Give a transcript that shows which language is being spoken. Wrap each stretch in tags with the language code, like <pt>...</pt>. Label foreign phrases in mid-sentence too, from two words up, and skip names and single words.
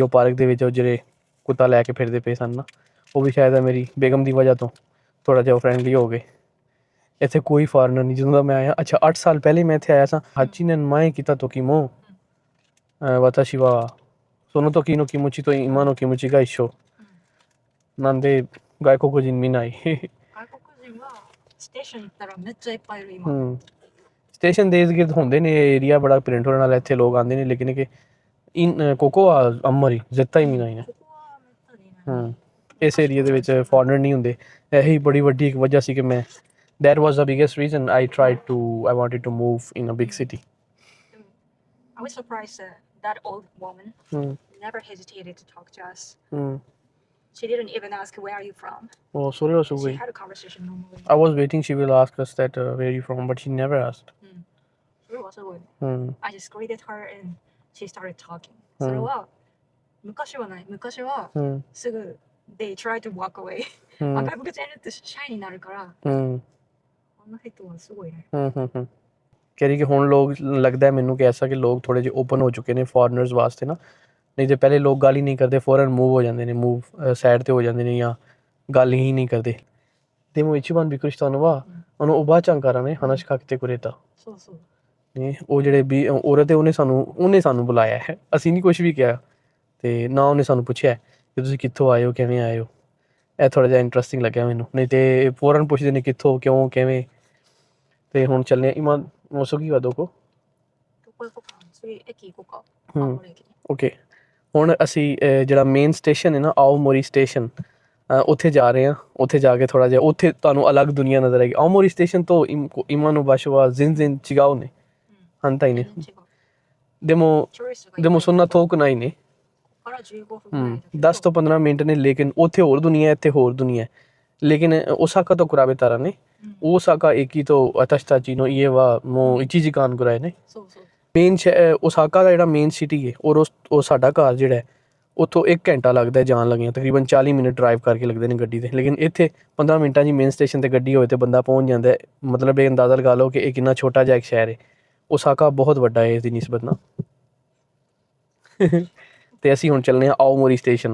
<pa>ਉਹ ਪਾਰਕ ਦੇ ਵਿੱਚ ਉਹ ਜਿਹੜੇ ਕੁੱਤਾ ਲੈ ਕੇ ਫਿਰਦੇ ਪਏ ਸਨ ਨਾ, ਉਹ ਵੀ ਸ਼ਾਇਦ ਮੇਰੀ ਬੇਗਮ ਦੀ ਵਜ੍ਹਾ ਤੋਂ ਥੋੜ੍ਹਾ ਜਿਹਾ ਫਰੈਂਡਲੀ ਹੋ ਗਏ। ਇੱਥੇ ਕੋਈ ਫਾਰਨਰ ਨਹੀਂ ਜਦੋਂ ਦਾ ਮੈਂ ਆਇਆ। ਅੱਛਾ 8 ਸਾਲ ਪਹਿਲੇ ਮੈਂ ਇੱਥੇ ਆਇਆ ਸਾਂ।</pa> <ja>八年前来た時も私はその時の気持ちと今の気持ちが一緒なんで外国人見ない。外国人はステーション行ったらめっちゃいっぱいいる今。</ja> <pa>ਸਟੇਸ਼ਨ ਦੇ ਇਰਦ-ਗਿਰਦ ਹੁੰਦੇ ਨੇ, ਏਰੀਆ ਬੜਾ ਪ੍ਰਿੰਟ ਹੋਣ ਵਾਲਾ, ਇੱਥੇ ਲੋਕ ਆਉਂਦੇ ਨੇ। ਲੇਕਿਨ ਕਿ</pa> <ja>ここはあんまり絶対見ないね。ここはめったにいない。</ja> <pa>ਇਸ ਏਰੀਏ ਦੇ ਵਿੱਚ ਫੋਰਨਰ ਨਹੀਂ ਹੁੰਦੇ। ਇਹੀ ਬੜੀ ਵੱਡੀ ਇੱਕ ਵਜ੍ਹਾ ਸੀ ਕਿ ਮੈਂ</pa> <en>that was the biggest reason I wanted to move in a big city. I was surprised that old woman never hesitated to talk to us. She didn't even ask where are you from. Oh, sorry, also She wait. had a conversation normally. I was waiting she will ask us that where are you from, but she never asked. So it was good. I just greeted her and she started talking.</en> <ja>それは昔はない。昔はすぐ</ja> <en>they try to walk away.</en> <ja>あ、外国人いるってシャイになるから。あの人はすごいね。</ja> <pa>ਕਹਿ ਰਹੀ ਕਿ ਹੁਣ ਲੋਕ ਲੱਗਦਾ ਹੈ ਮੈਨੂੰ ਕਿ ਐਸਾ ਕਿ ਲੋਕ ਥੋੜ੍ਹੇ ਜਿਹੇ ਓਪਨ ਹੋ ਚੁੱਕੇ ਨੇ ਫੋਰਨਰਸ ਵਾਸਤੇ ਨਾ। ਨਹੀਂ ਤਾਂ ਪਹਿਲੇ ਲੋਕ ਗੱਲ ਹੀ ਨਹੀਂ ਕਰਦੇ, ਫੌਰਨ ਮੂਵ ਹੋ ਜਾਂਦੇ ਨੇ, ਸਾਈਡ 'ਤੇ ਹੋ ਜਾਂਦੇ ਨੇ ਜਾਂ ਗੱਲ ਹੀ ਨਹੀਂ ਕਰਦੇ।</pa> <ja>でも一番びっくりしたのはおばあちゃんからね話しかけてくれた。そうそう。</ja> <pa>ね ਉਹ ਜਿਹੜੇ ਵੀ ਔਰਤ ਹੈ ਉਹਨੇ ਸਾਨੂੰ ਬੁਲਾਇਆ ਹੈ, ਅਸੀਂ ਨਹੀਂ ਕੁਛ ਵੀ ਕਿਹਾ। ਅਤੇ ਨਾ ਉਹਨੇ ਸਾਨੂੰ ਪੁੱਛਿਆ ਕਿ ਤੁਸੀਂ ਕਿੱਥੋਂ ਆਏ ਹੋ, ਕਿਵੇਂ ਆਏ ਹੋ। ਇਹ ਥੋੜ੍ਹਾ ਜਿਹਾ ਇੰਟਰਸਟਿੰਗ ਲੱਗਿਆ ਮੈਨੂੰ। ਨਹੀਂ ਤਾਂ ਫੌਰਨ ਪੁੱਛਦੇ ਨੇ ਕਿੱਥੋਂ, ਕਿਉਂ, ਕਿਵੇਂ। ਅਤੇ ਹੁਣ ਚੱਲੇ</pa> <ja>今もう次はどこ? どこ行こうか。次駅行こうか。</ja> <pa>ਓਕੇ ਹੁਣ ਅਸੀਂ ਜਿਹੜਾ</pa> <en>main station</en> <pa>ਹੈ ਨਾ ਆਓਮੋਰੀ ਸਟੇਸ਼ਨ, ਉੱਥੇ ਜਾ ਰਹੇ ਹਾਂ। ਉੱਥੇ ਜਾ ਕੇ ਥੋੜ੍ਹਾ ਜਿਹਾ ਉੱਥੇ ਤੁਹਾਨੂੰ ਅਲੱਗ ਦੁਨੀਆ ਨਜ਼ਰ ਆਏਗੀ। ਆਓਮੋਰੀ ਸਟੇਸ਼ਨ ਤੋਂ</pa> <ja>今の場所は全然違うね。反対ね。でもそんな遠くないね。</ja> <pa>10 ਤੋਂ 15 ਮਿੰਟ ਨੇ। ਲੇਕਿਨ ਉੱਥੇ ਹੋਰ ਦੁਨੀਆ, ਇੱਥੇ ਹੋਰ ਦੁਨੀਆ। ਲੇਕਿਨ ਓਸਾਕਾ ਤੋਂ</pa> <ja>比べたらね、大阪駅と私たちの家はもう1時間ぐらいね。</ja> <pa>ਮੇਨ ਓਸਾਕਾ ਦਾ ਜਿਹੜਾ</pa> <en>main city</en> <pa>ਹੈ ਔਰ ਉਹ ਸਾਡਾ ਘਰ ਜਿਹੜਾ ਹੈ ਉੱਥੋਂ 1 ਘੰਟਾ ਲੱਗਦਾ ਜਾਣ ਲੱਗਿਆ। ਤਕਰੀਬਨ 40 ਮਿੰਟ ਡਰਾਈਵ ਕਰਕੇ ਲੱਗਦੇ ਨੇ ਗੱਡੀ 'ਤੇ। ਲੇਕਿਨ ਇੱਥੇ 15 ਮਿੰਟਾਂ 'ਚ</pa> <en>main station</en> <pa>'ਤੇ ਗੱਡੀ ਹੋਵੇ ਤਾਂ ਬੰਦਾ ਪਹੁੰਚ ਜਾਂਦਾ। ਮਤਲਬ ਇਹ ਅੰਦਾਜ਼ਾ ਲਗਾ ਲਓ ਕਿ ਇਹ ਕਿੰਨਾ ਛੋਟਾ ਜਿਹਾ ਇੱਕ ਸ਼ਹਿਰ ਹੈ। ਓਸਾਕਾ ਬਹੁਤ ਵੱਡਾ ਹੈ ਇਸ ਦੀ ਨਿਸਬਤ ਨਾਲ। ਅਤੇ ਅਸੀਂ ਹੁਣ ਚੱਲਦੇ ਹਾਂ ਆਓਮੋਰੀ ਸਟੇਸ਼ਨ।</pa>